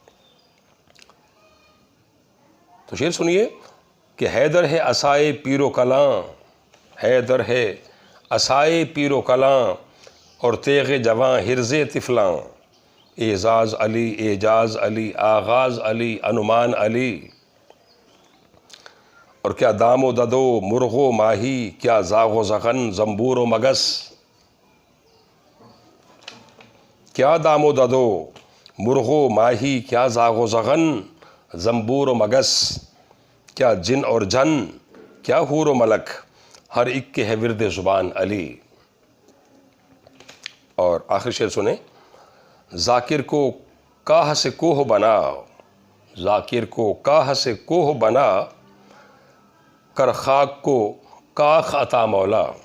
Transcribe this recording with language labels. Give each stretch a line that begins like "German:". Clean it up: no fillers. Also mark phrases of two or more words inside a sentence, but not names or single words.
Urdu: تو شعر سنیے کہ حیدر ہے عصائے پیر و کلاں، حیدر ہے عصائے پیر و کلاں، اور تیغ جواں حرز طفلاں. اعزاز علی، اعجاز علی، آغاز علی، انمان علی. اور کیا دام و ددو مرغ و ماہی، کیا زاغ و زغن زنبور و مگس. کیا دام و ددو مرغ و ماہی، کیا زاغ و زغن زنبور و مگس. کیا جن اور جن، کیا حور و ملک، ہر ایک کے ہے ورد زبان علی. اور آخر شعر سنیں. ذاکر کو کاہ سے کوہ بنا، ذاکر کو کاہ سے کوہ بنا، کر خاک کو کاخ عطا مولا.